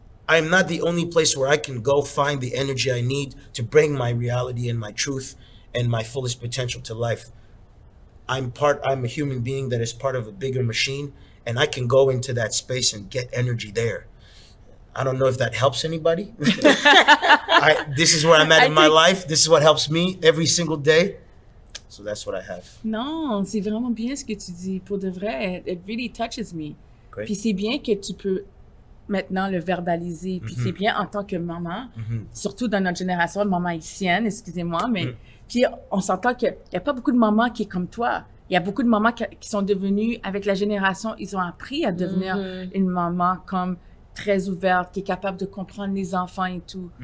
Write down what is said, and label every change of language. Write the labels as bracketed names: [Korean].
[English] I am not the only place where I can go find the energy I need to bring my reality and my truth and my fullest potential to life. I'm a human being that is part of a bigger machine, and I can go into that space and get energy there. I don't know if that helps anybody. This is where I'm at in my life. This is what helps me every single day. So that's what I have. [French] Non, c'est vraiment bien ce que tu dis. Pour de vrai, [English] it really touches me. Great. [French] Puis c'est bien que tu peux maintenant le verbaliser. Puis c'est bien en tant que maman, surtout dans notre génération, maman haïtienne, excusez-moi, mais puis on s'entend qu'il n'y a pas beaucoup de mamans qui est comme toi. Il y a beaucoup de mamans qui sont devenues, avec la génération, ils ont appris à devenir une maman comme très ouverte, qui est capable de comprendre les enfants et tout.